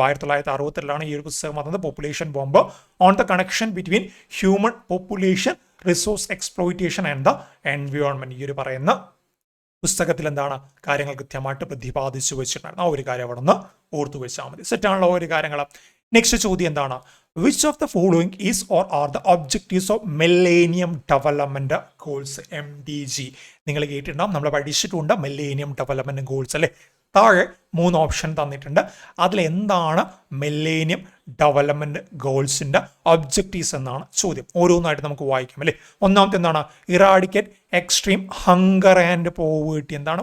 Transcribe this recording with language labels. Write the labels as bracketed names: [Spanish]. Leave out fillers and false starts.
[Malayalam] 1962 ഈ ഒരു പുസ്തകം വന്നത്, population bomb, [English] On the connection between human population, resource exploitation and the environment. [Malayalam] ഈ ഒരു പറയുന്ന പുസ്തകത്തിൽ എന്താണ് കാര്യങ്ങൾ കൃത്യമായിട്ട് പ്രതിപാദിച്ചു വെച്ചിട്ടുണ്ടായിരുന്നു. ആ ഒരു കാര്യം അവിടെ നിന്ന് ഓർത്തു വെച്ചാൽ മതി. സെറ്റാണല്ലോ ഒരു കാര്യങ്ങൾ. നെക്സ്റ്റ് ചോദ്യം എന്താണ്? [English] Which of the following is or are the objectives of Millennium Development Goals MDG? [Malayalam] നിങ്ങൾ കേട്ടിട്ടുണ്ടാവും, നമ്മൾ പഠിച്ചിട്ടുണ്ട് Millennium Development Goals അല്ലേ. താഴെ 3 ഓപ്ഷൻ തന്നിട്ടുണ്ട്. അതിൽ എന്താണ് Millennium Development Goalsന്റെ ഒബ്ജക്റ്റീവ്സ് എന്നാണ് ചോദ്യം. ഓരോന്നായിട്ട് നമുക്ക് വായിക്കാം അല്ലേ. ഒന്നാമത്തെ എന്താണ്? [English] Eradicate extreme hunger and poverty. [Malayalam] എന്താണ്?